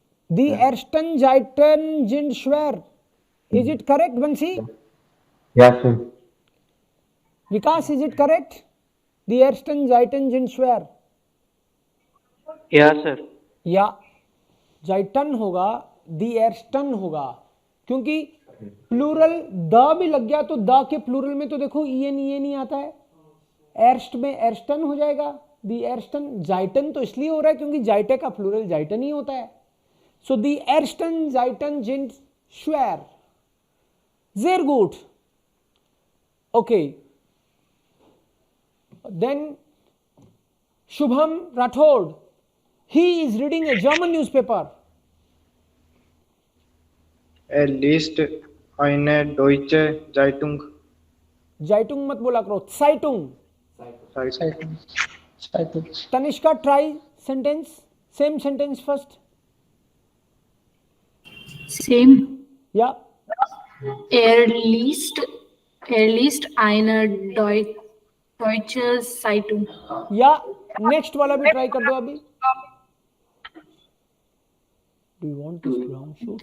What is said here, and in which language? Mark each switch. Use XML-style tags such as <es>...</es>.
<de>The ersten Zeiten sind schwer.</de> <en>Is it correct, Bansi? Yeah, sir. Vikas, is it correct?</en> <de>The ersten Zeiten sind schwer.</de> <en>Yeah, sir.</en> <hi>या जाइटन होगा, दी एर्स्टन होगा, क्योंकि plural the भी लग गया तो द के प्लूरल में तो देखो ईएन ही आता है, एर्स्ट में एर्स्टन हो जाएगा, दी एर्स्टन। जाइटन तो इसलिए हो रहा है क्योंकि जाइटे का प्लूरल जाइटन ही होता है।</hi> <de>सो दी एर्स्टन जाइटन जिंट श्वेर, sehr gut.</de> <en>Okay, then Shubham Rathod, he is reading a German newspaper.</en> <de>Er liest eine deutsche Zeitung.</de> <hi>Zeitung मत बोला करो, Zeitung.</hi> <de>Zeiten. Zeiten.</de> <en>Tanishka, try sentence, same sentence first. Same. Yeah.</en> <de>Er liest eine deutsche Zeitung.</de> <hi>या next वाला भी try कर दो अभी।</hi> <en>Do you want this brown suit?</en>